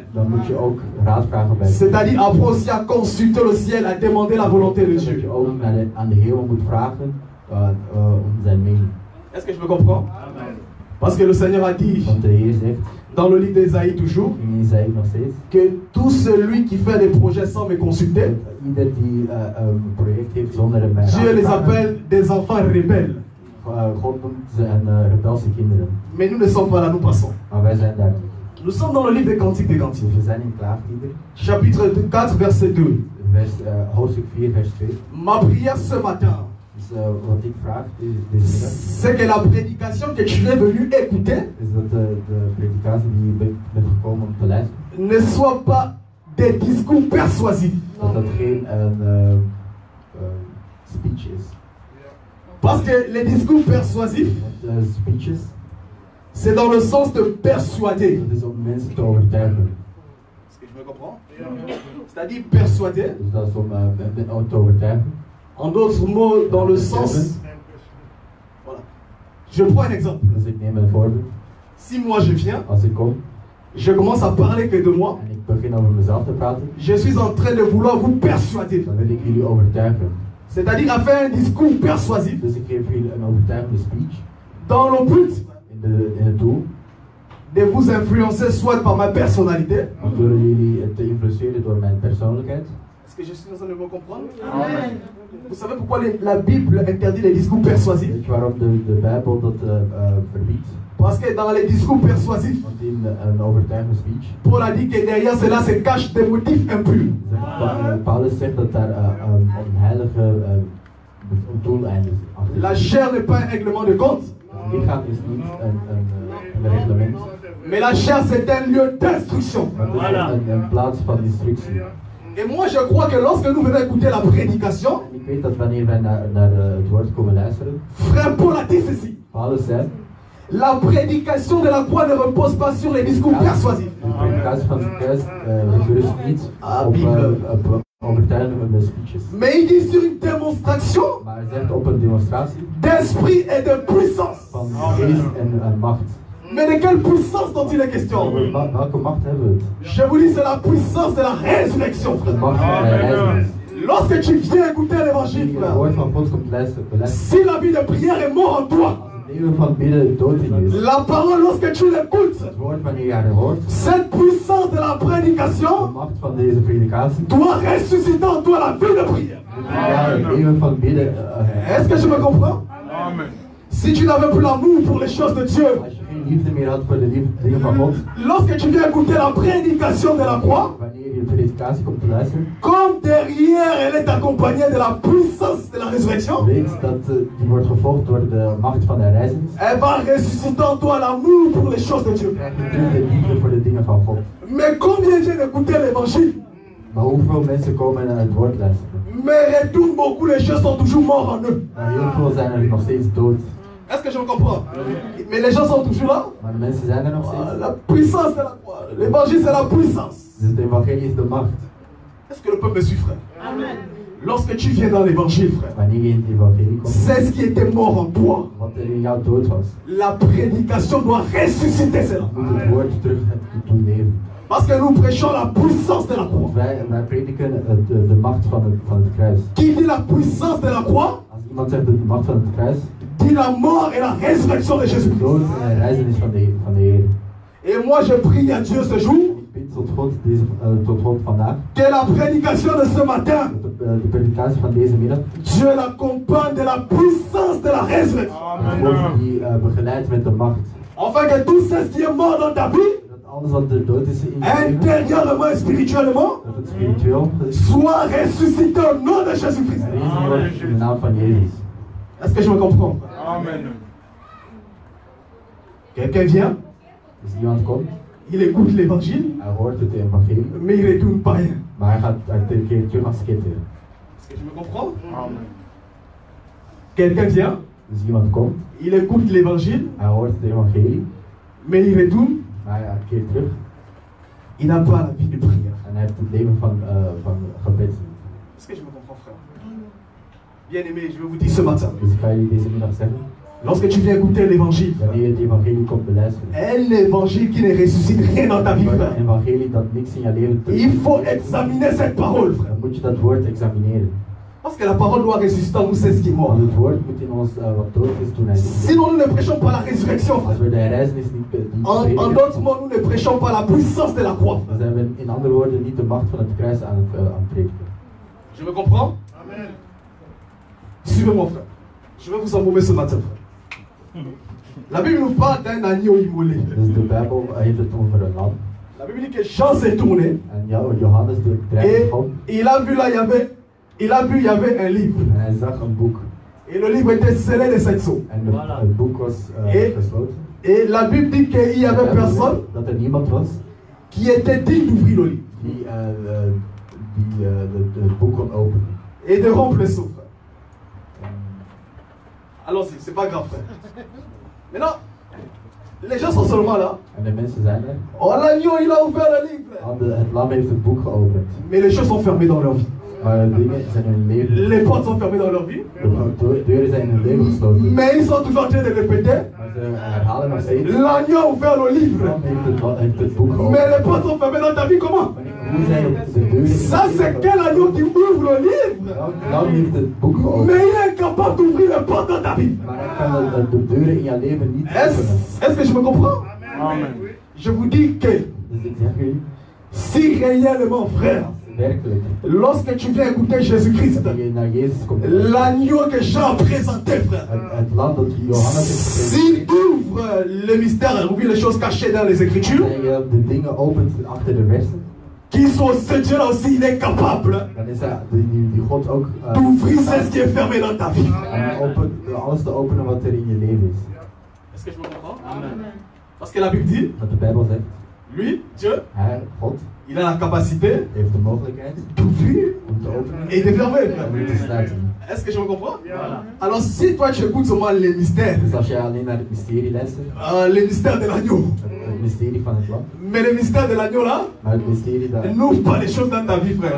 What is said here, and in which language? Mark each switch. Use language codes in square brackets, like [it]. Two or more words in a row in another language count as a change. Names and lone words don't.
[nl] dan moet je ook raad vragen bij God. [fr] C'est-à-dire, apprends aussi à consulter le ciel, à demander la volonté de [nl] Dat [fr] Dieu. [nl] je ook aan de hemel moet vragen om zijn mening. [fr] Est-ce que je me comprends? Parce que le Seigneur a dit, [nl] Want de Heer zegt, [fr] dans le livre d'Ésaïe toujours, [nl] in Isaïe nog steeds, [fr] que tout celui qui fait des projets sans me consulter, [nl] ieder die een project heeft zonder mij [fr] Dieu [nl] aan [fr] les [nl] te vragen, [fr] appelle des enfants rebelles. [nl] God noemt ze een rebelse kinderen. [fr] Mais nous ne sommes pas là, nous passons. [nl] Maar wij zijn daar niet. [fr] Nous sommes dans le livre des Cantiques des Cantiques. [nl] Dus we zijn in Klaagliederen, [fr] Chapitre 4, verset 2. [nl] hoofdstuk 4, vers 2. [fr] Ma prière ce matin, [nl] Dus wat ik vraag deze middag, [fr] c'est que la prédication que tu es venu écouter [nl] is dat de predikatie die je bent gekomen om te luisteren, [fr] ne soit pas des discours persuasifs. [nl] dat dat geen speech is. [fr] Parce que les discours persuasifs, [nl] Want speeches, [fr] c'est dans le sens de persuader. [nl] dat is om mensen te overtuigen. [fr] Est-ce que je me comprends? C'est-à-dire persuader, [nl] Dus dat is om mensen te overtuigen. [fr] en d'autres mots, dans le sens... Voilà. Je prends un exemple. [nl] Dus ik neem een voorbeeld. [fr] Si moi je viens, [nl] Als ik kom [fr] je commence à parler que de moi, [nl] en ik begin over mezelf te praten, [fr] je suis en train de vouloir vous persuader. [nl] dan wil ik jullie overtuigen. [fr] C'est-à-dire à faire un discours persuasif [nl] Dus ik geef jullie een overtuigende speech [fr] dans le but [nl] in het doel [fr] de vous influencer soit par ma personnalité. [nl] om door jullie te influenceren door mijn persoonlijkheid. [fr] Est-ce que je suis en train de me comprendre? Amen. Vous savez pourquoi la Bible interdit les discours persuasifs? [nl] Weet je waarom de Bijbel dat verbiedt? [fr] Parce que dans les discours persuasifs, [nl] Want in een overtuigende speech, [fr] Paul a dit que derrière cela se cachent des motifs impurs. [nl] Paulus zegt dat daar een heilige doeleinde achter [fr] La [nl] zit. [fr] chair n'est pas un règlement de compte, [nl] Het lichaam is niet een reglement, [fr] mais la chair c'est un lieu d'instruction. [nl] maar het is een plaats van instructie. [fr] Et moi je crois que lorsque nous venons écouter la prédication, [nl] En ik weet dat wanneer wij naar het woord komen luisteren, [fr] frère Paul a dit ceci. [nl] Paulus zei, [fr] La prédication de la croix ne repose pas sur les discours persuasifs. [nl] de predikatie van het kruis berust niet op overtuigende speeches. [fr] Mais il dit sur une démonstration [nl] Maar hij zegt op een demonstratie [fr] d'esprit et de puissance. [nl] van geest en macht. [fr] Mais de quelle puissance dont il est question? [nl] Over welke macht hebben we het? [fr] Je vous dis, c'est la puissance de la résurrection, [nl] De [fr] frère. [nl] macht van de reiziging. [fr] Lorsque tu viens écouter l'évangile, [nl] Die het [fr] frère, [nl] woord van God komt luisteren. [fr] si la vie de prière est mort en toi, [nl] Het leven van bidden dood in is. [fr] la parole, lorsque tu l'écoutes, [nl] Het woord wanneer je haar hoort, [fr] cette puissance de la [nl] de [fr] prédication [nl] macht van deze predikatie, [fr] doit ressusciter en toi la vie de prière. [nl] ja, het leven van bidden. [fr] Est-ce que je me comprends? Amen. Si tu n'avais plus l'amour pour les choses de Dieu, [nl] Als je geen liefde meer had voor de dingen van God, [fr] lorsque tu viens écouter la prédication de la croix, [nl] wanneer je de predikatie komt te luisteren, [fr] comme derrière elle est accompagnée de la puissance de la résurrection, [nl] weet dat die wordt gevolgd door de macht van de reiziging. [fr] elle va ressusciter en toi l'amour pour les choses de Dieu. [nl] Krijg je terug de liefde voor de dingen van God. [fr] Mais combien viennent écouter l'évangile, [nl] Maar hoeveel mensen komen naar het woord luisteren? [fr] mais retournent beaucoup, les gens sont toujours morts en eux. [nl] Maar heel veel zijn er nog steeds dood. [fr] Est-ce que je me comprends? Mais les gens sont toujours là. [nl] Maar de mensen zijn er nog Ah, steeds. [fr] la puissance de la croix. L'évangile, c'est la puissance. [nl] Dus het evangelie is de macht. [fr] Est-ce que le peuple me suit, frère? Amen. Lorsque tu viens dans l'évangile, frère, [nl] Wanneer je in het evangelie komt, [fr] c'est ce qui était mort en toi. [nl] wat er in jou dood was, [fr] La prédication doit ressusciter cela. [nl] moet het woord terug doen leven. [fr] Parce que nous prêchons la puissance de la croix. [nl] Wij prediken de macht van het kruis. [fr] Qui dit la puissance de la croix, [nl] Als iemand zegt de macht van het kruis, [fr] dit la mort et la résurrection de [nl] de [fr] Jésus-Christ. [nl] dood en de reizenis van de Heer. [fr] Et moi, je prie à Dieu ce jour [nl] Ik bid tot God vandaag, [fr] que la prédication de ce matin, [nl] dat de predikatie van deze middag, [fr] Dieu l'accompagne de la puissance de la résurrection. [nl] dat God die begeleidt met de macht. [fr] Afin que tout ce qui est mort dans ta vie, [nl] Dat alles wat er dood is in je leven, [fr] intérieurement et spirituellement, [nl] dat het spiritueel [fr] soit ressuscité au nom de Jésus-Christ. [nl] gerezen wordt in de naam van Jezus. [fr] Est-ce que je me comprends? Amen. Quelqu'un vient, [nl] Dus iemand komt, [fr] il écoute l'évangile, [nl] hij hoort het evangelie, [fr] mais il ne retourne pas rien. [nl] maar hij gaat een keer terug als kitter. [fr] Est-ce que je me comprends? Amen. Quelqu'un vient, [nl] Dus iemand komt, [fr] il écoute l'évangile, [nl] hij hoort het evangelie, [fr] mais il retourne, [nl] maar hij gaat een keer terug [fr] il n'a pas la vie de prière. [nl] en hij heeft het leven van gebed. [fr] Est-ce que je me comprends, frère? Bien aimé, je vais vous dire ce matin, [nl] Dus ik ga jullie deze middag zeggen, [fr] lorsque tu viens écouter l'évangile, [nl] wanneer je het evangelie komt beluisteren, [fr] un évangile qui ne ressuscite rien dans ta vie, [nl] een [fr] frère. [nl] evangelie dat niks in je leven [fr] Il faut examiner cette parole, frère. [nl] dan moet je dat woord examineren. [fr] Parce que la parole doit ressusciter en nous, c'est ce qui est mort. [nl] Want het woord moet in ons wat dood is toen hij niet leefde. [fr] Sinon, nous ne prêchons pas la résurrection. [nl] Als we de herrijzenis niet [fr] En [nl] prediken, [fr] d'autres mots, nous ne prêchons pas la puissance de la croix. [nl] dan zijn we in andere woorden niet de macht van het kruis aan het prediken. [fr] Je me comprends? Amen. Suivez mon frère. Je vais vous embaumer ce matin, frère. La Bible nous parle d'un agneau immolé. [nl] Dus de Bijbel heeft het over een lam. [fr] La Bible dit que Jean s'est tourné. [nl] En Johannes de [fr] Et [nl] drijft [fr] il a vu là, il y avait un livre. [nl] en hij zag een boek. [fr] Et le livre était scellé de 7 sceaux. [nl] En het boek was gesloten. [fr] Et la Bible dit qu'il y avait personne [nl] Dat er niemand was [fr] qui était digne d'ouvrir le livre [nl] die het boek kon openen. [fr] et de rompre le sceau, frère. Allons-y, c'est pas grave, frère. Maintenant, les gens sont seulement là. [nl] En de mensen zijn er. [fr] Oh, l'agneau, il a ouvert le livre. [nl] Het lam heeft het boek geopend. [fr] Mais les choses sont fermées dans leur vie. [nl] Maar de dingen zijn in hun leven. [fr] Les portes sont fermées dans leur vie. [nl] De deuren zijn in hun leven gesloten. [fr] Mais ils sont toujours en train de répéter. [nl] Maar ze herhalen nog steeds. [fr] L'agneau a ouvert le [nl] Het [fr] livre. [nl] lam heeft het boek geopend. [fr] Mais les portes sont fermées dans ta vie, comment? [nl] Hoe zijn de deuren? [fr] Ça, c'est quel agneau qui ouvre le livre? [nl] Het lam heeft het boek geopend. [fr] Mais il est incapable d'ouvrir les portes dans ta vie. [nl] Maar hij kan de deuren in je leven niet openen. [fr] Est-ce que je me comprends? Amen. Je vous dis que [nl] Dus ik zeg jullie, [fr] si réellement, frère, [nl] werkelijk, [fr] lorsque tu viens écouter Jésus-Christ, [nl] dat je naar Jezus komt. [fr] l'agneau que Jean a présenté, frère, [nl] Het land dat Johannes heeft [fr] s'il [nl] gepresenteerd, [fr] ouvre les mystères, ouvre les choses cachées dans les Écritures, [nl] en je de dingen opent achter de versen, [fr] qui sont ce Dieu-là aussi, il est capable [nl] dan is hij, die God ook [fr] d'ouvrir ce qui est fermé dans ta vie. [nl] alles te openen wat er in je leven is. [fr] Est-ce que je me comprends? Amen. Parce que la Bible dit, [nl] Wat de Bijbel zegt, [fr] lui, Dieu, [nl] hij, God, [fr] il a la capacité [nl] heeft de mogelijkheid [fr] d'ouvrir [nl] om te openen [fr] et de fermer, [nl] en [fr] frère. [nl] weer te sluiten. [fr] Est-ce que je me comprends? Voilà. Alors si toi tu écoutes seulement les mystères, [nl] Dus als je alleen naar het mysterie luistert, [fr] les mystères de l'agneau, [nl] het mysterie van het land, [fr] mais les mystères de l'agneau là, [nl] maar het mysterie dat [fr] n'ouvre pas les choses dans ta vie, frère.